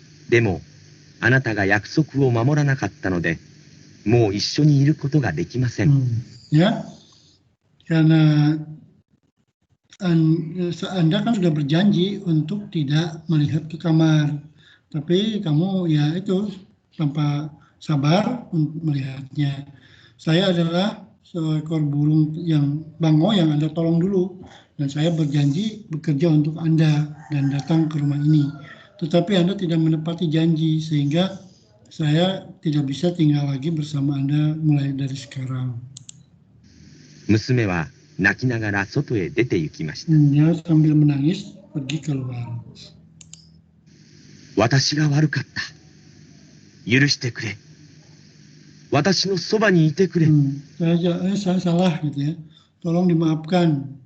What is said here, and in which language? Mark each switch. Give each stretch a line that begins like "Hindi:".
Japanese: でもあなたが約束を守らなかったのでもう一緒にいることができません。
Indonesian: Ya, karena Anda kan sudah berjanji untuk tidak melihat ke kamar, tapi kamu ya itu tanpa sabar untuk melihatnya. Saya adalah seekor burung yang bango yang Anda tolong dulu, dan saya berjanji bekerja untuk Anda dan datang ke rumah ini. Tetapi Anda tidak menepati janji, sehingga saya tidak bisa tinggal lagi bersama Anda mulai dari sekarang.
Japanese: 娘は泣きながら外へ出て行きました。
Indonesian: Dia sambil menangis pergi keluar.
Japanese: 私が悪かった。許してくれ。私のそばにいてくれ。
Indonesian: Saya salah gitu ya. Tolong dimaafkan.